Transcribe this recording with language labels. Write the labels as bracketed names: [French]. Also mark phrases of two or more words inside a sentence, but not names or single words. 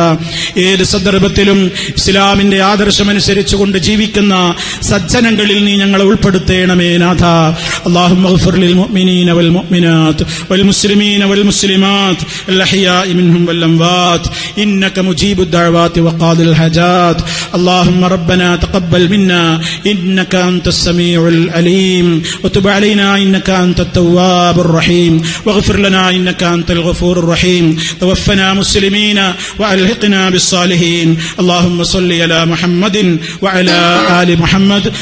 [Malayalam] ഏത് സന്ദർഭത്തിലും ഇസ്ലാമിന്റെ ആദർശമനുസരിച്ചുകൊണ്ട് ജീവിക്കുന്ന സജ്ജനങ്ങളിൽ നീ ഞങ്ങളെ ഉൾപ്പെടുത്തേണമേ നാഥ. [Arabic] اللهم اغفر للمؤمنين والمؤمنات والمسلمين والمسلمات الأحياء منهم والأموات إنك مجيب الدعوات وقاضي الحاجات. اللهم ربنا تقبل منا إنك أنت السميع العليم وتب علينا إنك أنت التواب الرحيم واغفر لنا إنك أنت الغفور الرحيم. توفنا مسلمين وألحقنا بالصالحين. اللهم صل على محمد وعلى آل محمد.